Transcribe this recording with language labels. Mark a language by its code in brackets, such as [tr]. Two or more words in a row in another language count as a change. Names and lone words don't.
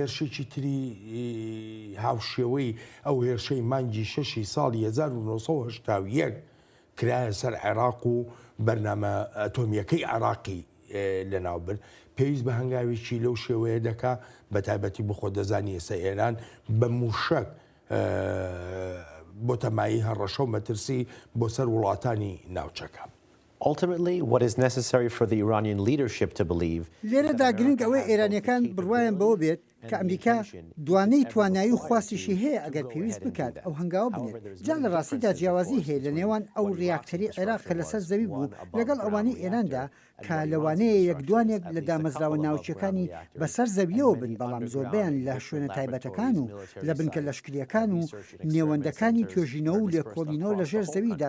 [ckb] هێرشێکی تری هاوشێوەی ئەو هێرشەی مانگی 6 ساڵی 1970 کرایە سەر عێراق و بەرنامە ئەتۆمیەکەی عێراقی لەناوبر پێویست بە هەنگاوێکی لەو شێوەیە دەکا بە تایبەتی بخۆ دەزانی ئێستا ئێران بە موشک بۆ تەمایی هەڕەشە و مەترسی بۆ سەر وڵاتانی ناوچەکە. [en] Ultimately, what is necessary for the Iranian leadership to believe [ckb] لێرەدا گرنگ ئەوەی ئێرانیەکان بڕوایان بەوە بێت کە ئەمریکا دوانەی توانایی و خواستیشی هەیە ئەگەر پێویست بکات ئەو هەنگاوە بنێت جا لە ڕاستیدا جیاوازی هەیە لە نێوان ئەو ڕیاکتەری عێراق کە لەسەر زەوی بوو لەگەڵ ئەوانەی ئێراندا کە لەوانەیە یەکدوانێک لە دامەزراوە ناوچەکانی بەسەر زەویەوە بن بەڵام زۆربیان لە شوێنە تایبەتەکان و لە بنکە لەشکریەکان و نێوەندەکانی توێژینەوە و لێکۆڵینەوە لە ژێر زەویدان